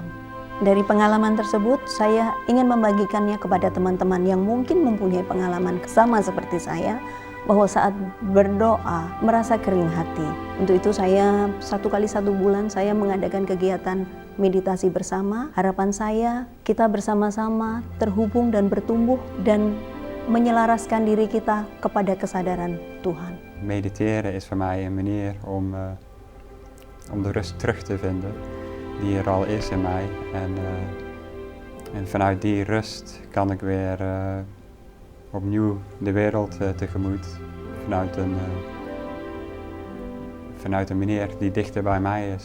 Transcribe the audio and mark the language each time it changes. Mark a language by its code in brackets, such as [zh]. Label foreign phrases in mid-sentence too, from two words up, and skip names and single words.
[id] Dari pengalaman tersebut, saya ingin membagikannya kepada teman-teman yang mungkin mempunyai pengalaman sama seperti saya, bahwa saat berdoa merasa kering hati. Untuk itu saya 1 kali 1 bulan saya mengadakan kegiatan meditasi bersama. Harapan saya kita bersama-sama terhubung dan bertumbuh dan menyelaraskan diri kita kepada kesadaran Tuhan. [nl] Mediteren is voor mij een manier om de rust terug te vinden die er al is in mij. En vanuit die rust kan ik weer opnieuw de wereld tegemoet vanuit een manier die dichter bij mij is.